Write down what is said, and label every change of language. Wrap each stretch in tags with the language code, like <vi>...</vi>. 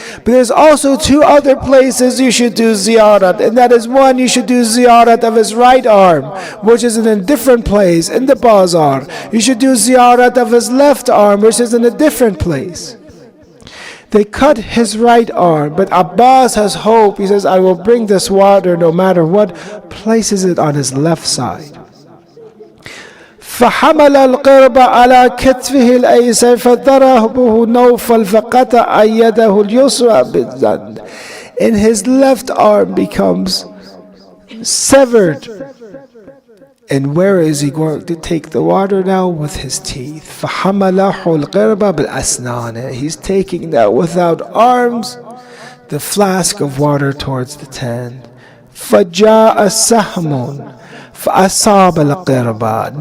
<en>But there's also 2 other places you should do ziyarat, and that is, one, you should do ziyarat of his right arm, which is in a different place in the bazaar. You should do ziyarat of his left arm, which is in a different place. They cut his right arm, but Abbas has hope. He says, I will bring this water no matter what. Places it on his left side.</en> <ar>فحمل القرب على كتفه الأيسر فضربه نوفل فقطع يده اليسرى بالزند.</ar> <en>And his left arm becomes severed And where is he going to take the water now? With his teeth.</en> <ar>فَحَمَلَهُ الْقِرْبَ بِالْأَسْنَانِ.</ar> <en>He's taking that without arms, the flask of water towards the tent.</en> <ar>فَجَاءَ سَهْمٌ فَأَصَابَ الْقِرْبَ.</ar>